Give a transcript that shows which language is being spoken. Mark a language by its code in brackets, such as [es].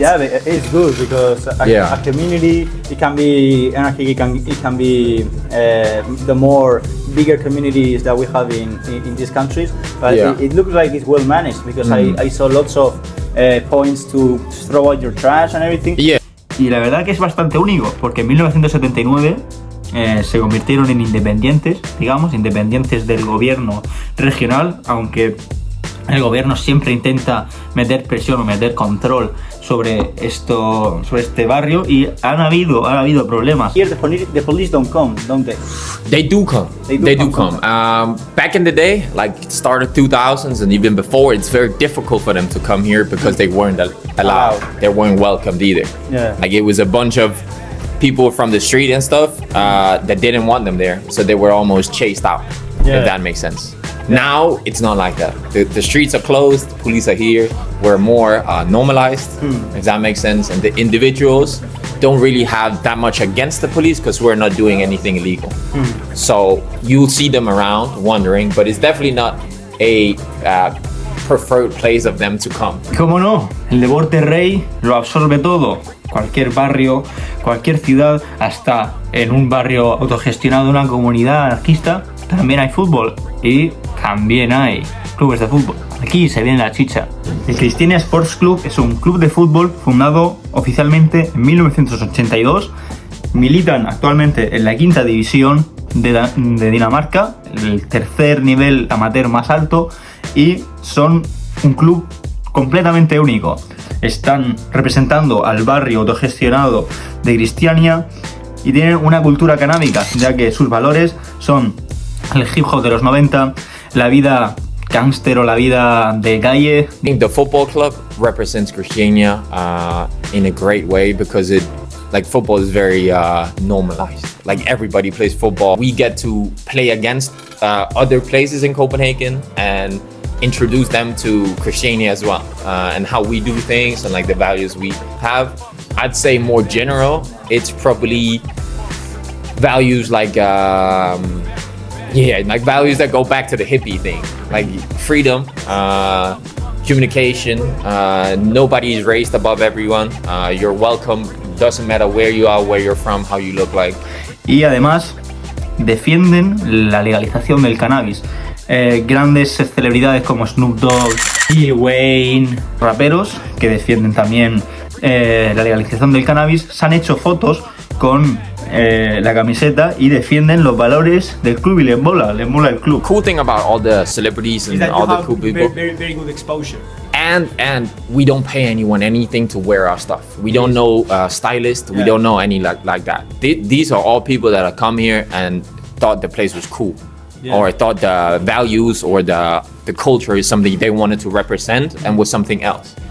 [en] Yeah, it's good because a community, it can be anarchic, it can be the more bigger communities that we have in these countries. But it looks like it's well managed because I saw lots of points to throw out your trash and everything. Yeah. [es] Y la verdad que es bastante único porque en 1979 se convirtieron en independientes, digamos, independientes del gobierno regional, aunque el gobierno siempre intenta meter presión o meter control sobre este barrio, y han habido problemas. [en] Here the police don't come, don't they? They do come. They do come. Back in the day, like start of 2000s and even before, it's very difficult for them to come here because they weren't allowed. They weren't welcomed either. Yeah. Like it was a bunch of people from the street and stuff that didn't want them there, so they were almost chased out. If that makes sense. Now it's not like that. The streets are closed, the police are here. We're more normalized, if that makes sense. And the individuals don't really have that much against the police because we're not doing anything illegal. So you'll see them around wandering, but it's definitely not a preferred place of them to come. [es] ¿Cómo no? El deporte rey lo absorbe todo. Cualquier barrio, cualquier ciudad, hasta en un barrio autogestionado, una comunidad anarquista, también hay fútbol y también hay clubes de fútbol. Aquí se viene la chicha. El Christiania Sports Club es un club de fútbol fundado oficialmente en 1982. Militan actualmente en la 5ª división de Dinamarca, el tercer nivel amateur más alto, y son un club completamente único. Están representando al barrio autogestionado de Christiania y tienen una cultura canábica, ya que sus valores son el hip hop de los 90, la vida gangster o la vida de calle. [en] I think the football club represents Christiania in a great way because football is very normalized. Like everybody plays football. We get to play against other places in Copenhagen and introduce them to Christiania as well, and how we do things and like the values we have. I'd say more general, it's probably values like yeah, like values that go back to the hippie thing, like freedom, communication. Nobody is raised above everyone. You're welcome. Doesn't matter where you are, where you're from, how you look like. [es] Y además defienden la legalización del cannabis. Grandes celebridades como Snoop Dogg, Lil Wayne, raperos que defienden también la legalización del cannabis, se han hecho fotos con la camiseta y defienden los valores del club y les mola el club. [en] Cool thing about all the celebrities and all the cool people. Very good exposure. And we don't pay anyone anything to wear our stuff. We don't know stylists. We don't know any like that. These are all people that have come here and thought the place was cool, or thought the values or the culture is something they wanted to represent and was something else.